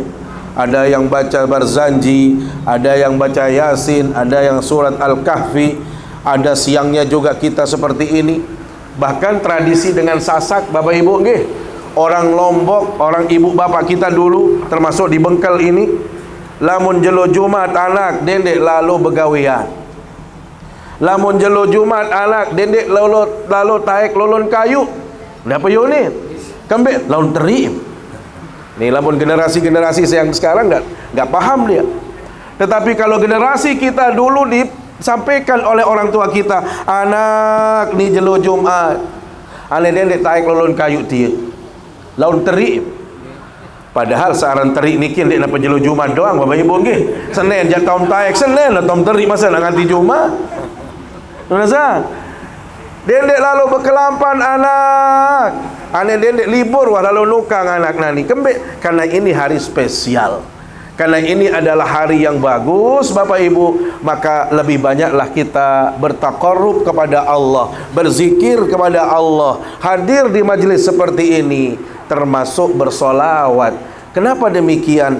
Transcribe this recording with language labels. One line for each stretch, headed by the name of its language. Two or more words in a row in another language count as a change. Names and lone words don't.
Indonesian: Ada yang baca Barzanji, ada yang baca Yasin, ada yang surat Al-Kahfi, ada siangnya juga kita seperti ini. Bahkan tradisi dengan sasak, Bapak Ibu nggih. Orang Lombok, orang ibu bapak kita dulu termasuk di Bengkel ini,
Sasak: lamun jelo Jumat anak dendek lalu begawian. Lamun jelo Jumat anak dendek lalu taek lolon kayu. Apa yo ni? Kembek laun terim.
Indonesian: Nih lamun generasi-generasi yang sekarang enggak paham dia. Tetapi kalau generasi kita dulu disampaikan oleh orang tua kita,
Sasak: anak ni jelo Jumat. Ane dendek taek lolon kayu dia. Laun terim. Padahal searan terik niki ndek napa jelo Jumat doang
Indonesian: Bapak Ibu
Sasak: nggih. Senin jak taun taek, Senin lah taun terik masa nak ganti Jumat. Nasa? Dendek lalu berkelampan anak. Ane dendek libur wah lalu nukang anak nani.
Indonesian: Kembek karena ini hari spesial. Karena ini adalah hari yang bagus Bapak Ibu, maka lebih banyaklah kita bertaqarrub kepada Allah, berzikir kepada Allah, hadir di majelis seperti ini, termasuk bersolawat. Kenapa demikian?